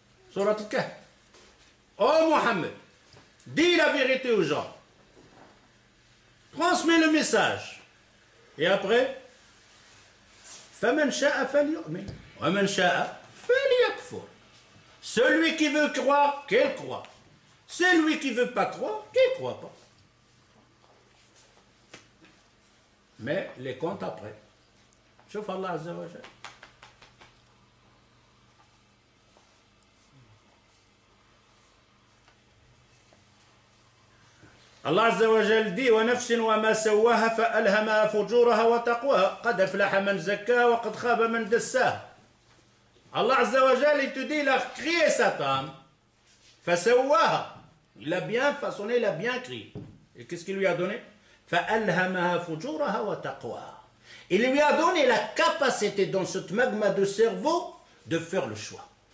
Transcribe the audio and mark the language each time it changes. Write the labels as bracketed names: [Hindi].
[French] Surat al-Kahf. Oh Mohammed, dis la vérité aux gens. Transmets le message. Et après, [Arabic] فَمَنْ شَاءَ فَلْيُؤْمِنْ وَمَنْ شَاءَ فَلْيَكْفُرْ. [French] Celui qui veut croire, qu'il croit. Celui qui ne veut pas croire, qu'il ne croit pas. Mais les comptes après. شوف Allah Azza wa Jalla. [Arabic] Allah Azza wa Jalla dit وَنَفْسٍ وَمَا سَوَّاهَا فَأَلْهَمَهَا فُجُورَهَا وَتَقْوَاهَا قَدْ أَفْلَحَ مَنْ زَكَّاهَا وَقَدْ خَابَ مَنْ دَسَّاهَا. [French] Allah Azza wa Jalla, il te dit, il a créé cette âme. [Arabic] فَسَوَّاهَا. [French] Il a bien façonné, il a bien créé. Et qu'est-ce qu'il lui a donné? [Arabic] فَأَلْهَمَهَا فُجُورَهَا وَتَقْوَاهَا. [French] Il lui a donné la capacité dans ce magma de cerveau de faire le choix.